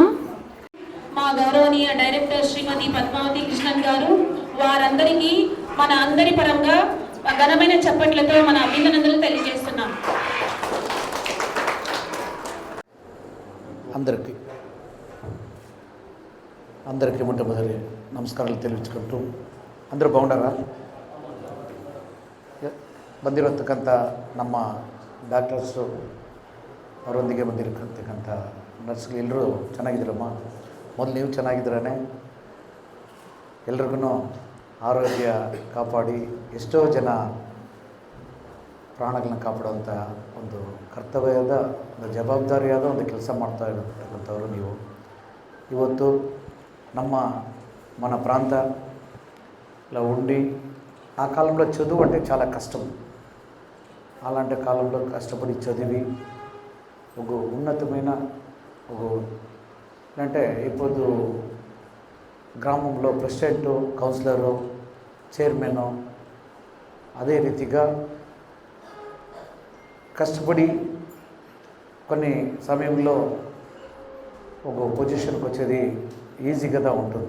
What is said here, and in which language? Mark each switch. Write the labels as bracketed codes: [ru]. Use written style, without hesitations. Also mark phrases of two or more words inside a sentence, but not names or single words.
[te] మా గౌరవనీయ డైరెక్టర్ శ్రీమతి పద్మావతి కృష్ణన్ గారు, వారందరికీ మన అందరి పరంగా ఘనమైన చప్పట్లతో మన అభినందనలు తెలియజేస్తున్నాం. అందరికీ మొట్టమొదటి నమస్కారాలు తెలియచుకుంటూ, అందరూ ಬಾಗುಂಡಾರಾ? [kn] ಬಂದಿರತಕ್ಕಂಥ ನಮ್ಮ ಡಾಕ್ಟರ್ಸು ಅವರೊಂದಿಗೆ ಬಂದಿರತಕ್ಕಂಥ ನರ್ಸ್ಗಳು ಎಲ್ಲರೂ ಚೆನ್ನಾಗಿದ್ದೀರಮ್ಮ. ಮೊದಲು ನೀವು ಚೆನ್ನಾಗಿದ್ದೀರೇ. ಎಲ್ರಿಗೂ ಆರೋಗ್ಯ ಕಾಪಾಡಿ ಎಷ್ಟೋ ಜನ ಪ್ರಾಣಗಳನ್ನ ಕಾಪಾಡುವಂಥ ಒಂದು ಕರ್ತವ್ಯದ ಒಂದು ಜವಾಬ್ದಾರಿಯಾದ ಒಂದು ಕೆಲಸ ಮಾಡ್ತಾ ಇರತಕ್ಕಂಥವ್ರು ನೀವು. [te] ಇವತ್ತು మన ప్రాంతంలో ఉండి ఆ కాలంలో చదువు అంటే చాలా కష్టం. అలాంటి కాలంలో కష్టపడి చదివి ఒక ఉన్నతమైన అంటే ఇప్పుడు గ్రామంలో ప్రెసిడెంటు, కౌన్సిలరు, చైర్మను అదే రీతిగా కష్టపడి కొన్ని సమయంలో ఒక పొజిషన్కి వచ్చేది ఈజీగా ఉంటుంది.